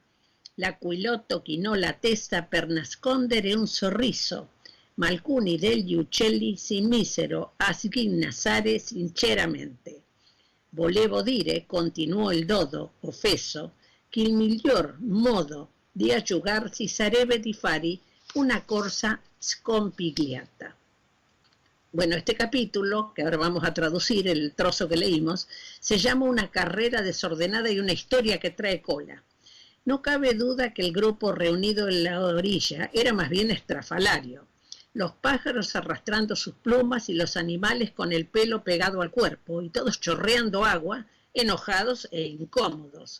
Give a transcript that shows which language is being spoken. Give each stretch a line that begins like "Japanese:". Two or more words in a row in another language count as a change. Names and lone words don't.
Italian: L'Aquilotto chinò la testa per nascondere un sorriso, ma alcuni degli uccelli si misero a sghignazzare sinceramente. «Volevo dire», continuò il dodo, offeso, «che il miglior modo di asciugarsi sarebbe di fare una corsa scompigliata».
Spanish: Bueno, este capítulo, que ahora vamos a traducir el trozo que leímos, se llama Una carrera desordenada y una historia que trae cola. No cabe duda que el grupo reunido en la orilla era más bien estrafalario. Los pájaros arrastrando sus plumas y los animales con el pelo pegado al cuerpo, y todos chorreando agua, enojados e incómodos.